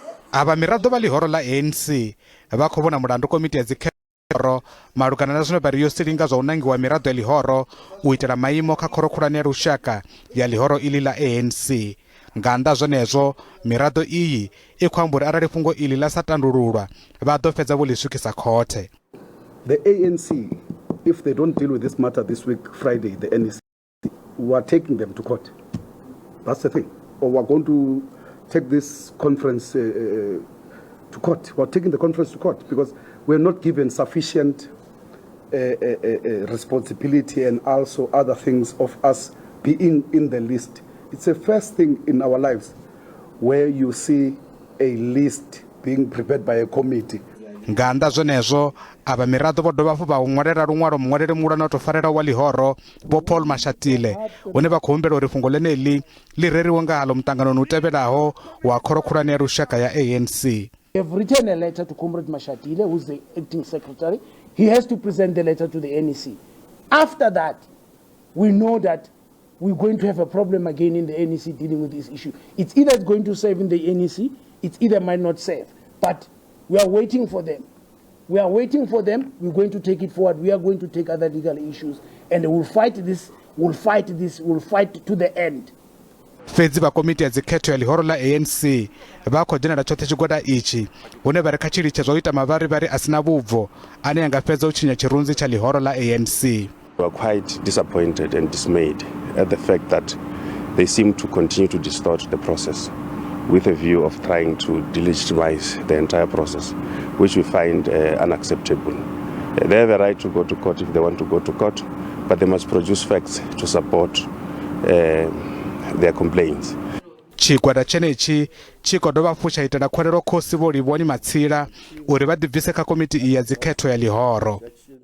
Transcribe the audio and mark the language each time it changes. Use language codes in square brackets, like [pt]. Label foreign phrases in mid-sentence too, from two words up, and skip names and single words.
[ve] ava mirado va lihoro la ANC va khou vhona mulandu komiti ya dzikhetho malugana na zwino vari yo silinga zwa u nangiwa mirado ya lihoro u itela maimo kha khoro khulwane ya lushaka ya lihoro iḽi la ANC. Nga nnḓa zwenezwo mirado iyi i khou amba uri arali fhungo iḽi ḽa sa tandululwa vha ḓo fhedza vho ḽi swikisa khothe. [en] The ANC, if they don't deal with this matter this week, Friday, the NEC, we are taking them to court. That's the thing. Or we're going to take this conference to court. We're taking the conference to court because we're not given sufficient responsibility and also other things of us being in the list. It's the first thing in our lives where you see a list being prepared by a committee. [ve] Nga nnḓa zwenezwo ava mirado vho dovha hafhu vha ṅwalela luṅwalo muṅwaleli muhulwane wa tou farela wa lihoro vho Paul Mashatile hune vha khou humbela uri fhungo ḽeneḽi ḽi reriwe nga haḽo muṱanganoni u tevhelaho wa khoro khulwane ya lushaka ya ANC. [en] We have written a letter to Comrade Mashatile, who's the acting secretary. He has to present the letter to the NEC. After that, we know that we're going to have a problem again in the NEC dealing with this issue. It's either it's going to save in the NEC, it's either might not save. But we are waiting for them. We are waiting for them. We're going to take it forward. We are going to take other legal issues. And we'll fight this, we'll fight to the end. [ve] Fedzi va komiti ya dzikhetho ya lihoro la ANC va khou dzhenela tshoṱhe tshigwada ichi hune vha ri kha tshilitshe zwa u ita mavharivhari a sina vhubvo ane anga fhedza u tshinya tshirunzi tsha lihoro la ANC. [en] We are quite disappointed and dismayed at the fact that they seem to continue to distort the process with a view of trying to delegitimize the entire process, which we find unacceptable. They have a right to go to court if they want to go to court, but they must produce facts to support their complaints. [ve] Tshigwada tshenetshi tshi khou dovha hafhu tsha itela khuwelelo khosi vho Livhoni Matsila uri vha ḓibvise kha komiti iyi ya dzikhetho ya lihoro.